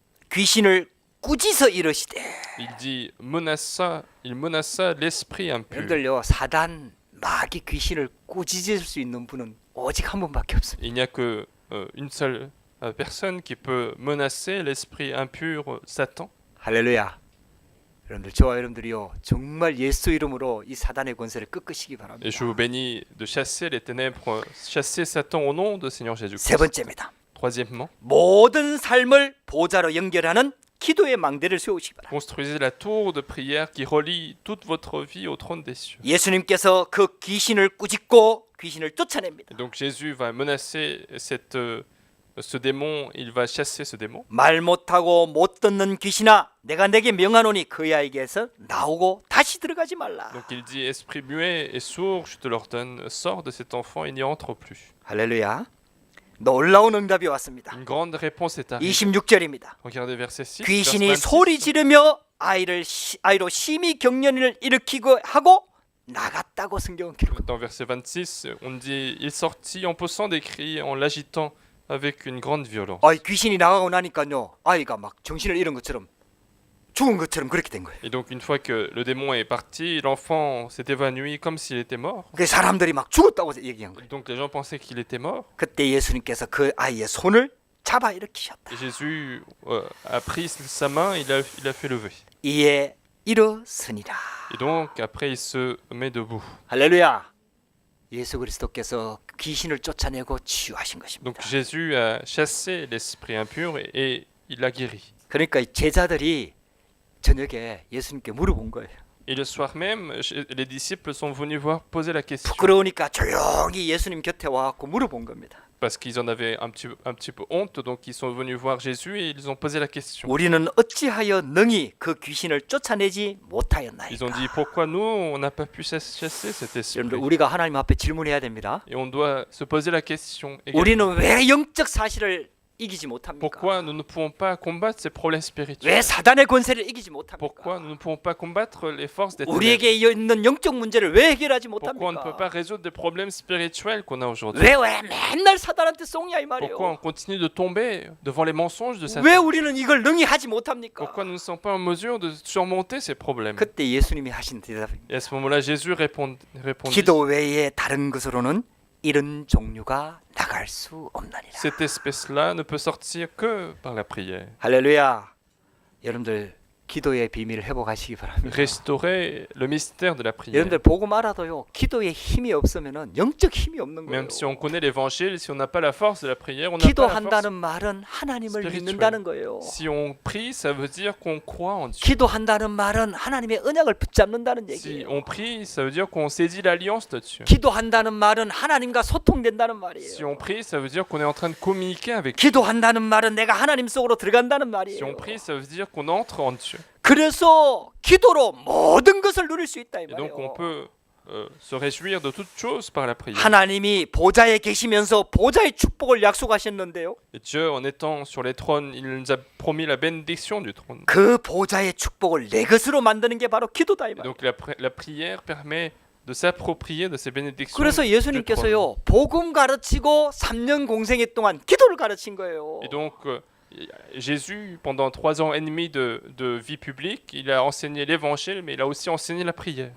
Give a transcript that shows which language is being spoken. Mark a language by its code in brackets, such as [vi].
[ko] 귀신을 꾸짖어 이르시되. [fr] Il menaça l'esprit impur. [ko] 여러분들요, 사단 마귀 귀신을 꾸짖을 수 있는 분은 오직 한 분밖에 없습니다. [fr] Il n'y a que une seule personne qui peut menacer l'esprit impur, Satan. [ko] 할렐루야. 여러분들 저와 여러분들이요 정말 예수 이름으로 이 사단의 권세를 꺾으시기 바랍니다. [fr] Et je vous bénis de chasser les ténèbres, chasser Satan au nom de Seigneur Jésus-Christ. [ko] 세 번째입니다. [fr] Troisièmement, [ko] 모든 삶을 보좌로 연결하는 기도의 망대를 세우시기 바랍니다. [fr] construisez la tour de prière qui relie toute votre vie au trône des cieux. [ko] 예수님께서 그 귀신을 꾸짖고 귀신을 쫓아냅니다. [fr] Et donc Jésus va menacer ce démon, il va chasser ce démon. [ko] 말 못하고 못 듣는 귀신아 내가 내게 명하노니 그 아이에게서 나오고 다시 들어가지 말라. [fr] Donc il dit, esprit muet et sourd, je te l'ordonne, sors de cet enfant et n'y entre plus. [ko] 할렐루야. 놀라운 응답이 왔습니다. [fr] Une grande réponse est arrivée. [ko] 26절입니다. [fr] Regardez verset 6. [ko] 귀신이 [fr] verset 26. [ko] 소리 지르며 아이로 심히 경련을 일으키고 하고 나갔다고 성경은 기록. [fr] Dans verset 26, on dit, il sortit en poussant des cris, en l'agitant avec une grande violence. [ko] 귀신이 나가고 나니까요 아이가 막 정신을 잃은 것처럼 죽은 것처럼 그렇게 된 거예요. [fr] Et donc une fois que le démon est parti, l'enfant s'est évanoui comme s'il était mort. [ko] 그 사람들이 막 죽었다고 얘기한 거예요. [fr] Donc les gens pensaient qu'il était mort. [ko] 그때 예수님께서 그 아이의 손을 잡아 일으키셨다. [fr] Et Jésus a pris sa main, il a fait lever. [ko] 이에 일어서니라. [fr] Et donc après il se met debout. [ko] 할렐루야. 예수 그리스도께서 귀신을 쫓아내고 치유하신 것입니다. [fr] Donc Jésus a chassé l'esprit impur et il l'a guéri. [ko] 그러니까 이 제자들이 저녁에 예수님께 물어본 거예요. [fr] Et le soir même, les disciples sont venus voir poser la question. [ko] 부끄러우니까 조용히 예수님 곁에 와갖고 물어본 겁니다. [fr] Parce qu'ils en avaient un petit peu honte, donc ils sont venus voir Jésus et ils ont posé la question. [ko] 우리는 어찌하여 능히 그 귀신을 쫓아내지 [fr] Ils ont dit pourquoi nous on n'a pas pu chasser cet esprit. [ko] 여러분들 우리가 하나님 앞에 질문해야 됩니다. [fr] Et on doit se poser la question également. [ko] 우리는 왜 영적 사실을 이기지 못합니까? [fr] Pourquoi nous ne pouvons pas combattre ces problèmes [ko] 왜 [fr] spirituels? [ko] 사단의 권세를 이기지 못합니까? [fr] Pourquoi nous ne pouvons pas combattre les forces des ténèbres? [ko] 우리에게 있는 영적 문제를 왜 해결하지 [fr] Pourquoi on ne peut pas résoudre des problèmes spirituels qu'on a aujourd'hui? [ko] 왜 맨날 사단한테 쏘냐 이 [fr] Pourquoi on [ko] 말이에요. [fr] continue de tomber devant les mensonges de [ko] 왜 [fr] Satan? [ko] 우리는 이걸 능히 하지 못합니까? [fr] Pourquoi nous ne sommes pas en mesure de surmonter ces problèmes? [ko] 그때 예수님이 하신 대답입니다. [fr] Et à ce moment-là, Jésus répondit [ko] 기도 외에 다른 것으로는 이런 종류가 나갈 수 없나니라. [fr] cette espèce-là ne peut sortir que par la prière. [ko] 할렐루야. 여러분들 기도의 비밀을 회복하시기 바랍니다. [fr] Restaurer le mystère de la prière. [ko] 여러분들 복음 알아도요. 기도에 힘이 없으면은 영적 힘이 없는 거예요. [fr] Même si on connaît l'évangile, si on n'a pas la force de la prière, on n'a pas la force. [ko] 기도한다는 말은 하나님을 [fr] spirituelle. [ko] 믿는다는 거예요. [fr] Si on prie, ça veut dire qu'on croit en Dieu. [ko] 기도한다는 말은 하나님의 언약을 붙잡는다는 [fr] Si [ko] 얘기예요. [fr] on prie, ça veut dire qu'on saisit l'alliance de Dieu. [ko] 기도한다는 말은 하나님과 소통된다는 [fr] Si [ko] 말이에요. [fr] on prie, ça veut dire qu'on est en train de communiquer avec Dieu. [ko] 기도한다는 말은 내가 하나님 속으로 들어간다는 [fr] Si on prie, ça veut dire qu'on entre en Dieu. [ko] 그래서 기도로 모든 것을 누릴 수 있다 이 [fr] Et donc on [ko] 말이에요. [fr] peut se réjouir de toutes choses par la prière. [ko] 하나님이 보좌에 계시면서 보좌의 축복을 약속하셨는데요. [fr] Et Dieu, en étant sur les trônes, il nous a promis la bénédiction du trône. [ko] 그 보좌의 축복을 내 것으로 만드는 게 바로 기도다 이 [fr] Et [ko] 말이에요. [fr] donc la prière permet de s'approprier de ces bénédictions. [ko] 그래서 [fr] du trône. [ko] 예수님께서요 복음 가르치고 3년 공생애 동안 기도를 가르친 거예요. [fr] Et donc Jésus, pendant 3 ans et demi de vie publique, il a enseigné l'évangile, mais il a aussi enseigné la prière.